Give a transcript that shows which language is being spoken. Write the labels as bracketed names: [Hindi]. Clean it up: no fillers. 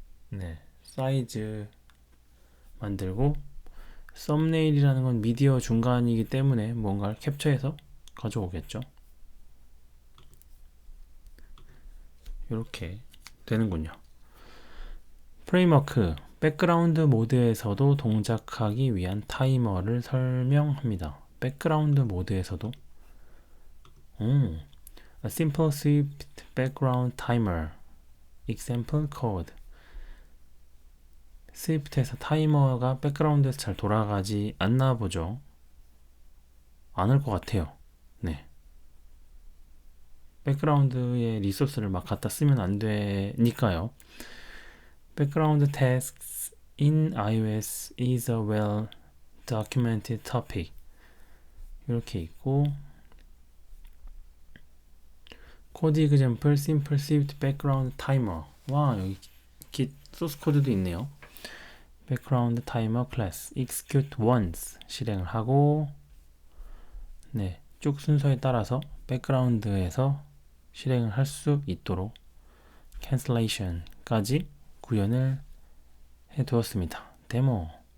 [Korean] 네, 사이즈 만들고 썸네일이라는 건 미디어 중간이기 때문에 뭔가를 캡처해서 가져오겠죠. 이렇게 되는군요. 프레임워크, 백그라운드 모드에서도 동작하기 위한 타이머를 설명합니다. 백그라운드 모드에서도 [English] A simple swift background timer example code. [Korean] 스위프트에서 타이머가 백그라운드에서 잘 돌아가지 않나 보죠. 않을 것 같아요. 네. 백그라운드에 리소스를 막 갖다 쓰면 안 되니까요. [English] Background tasks in iOS is a well documented topic. [Korean] 이렇게 있고 코드 [English] example simple swift background timer. [Korean] 와, 여기 git 소스 코드도 있네요. [English] background timer class execute once [Korean] 실행을 하고 네, 쭉 순서에 따라서 백그라운드에서 실행을 할 수 있도록 cancellation까지 구현을 해 두었습니다. 데모.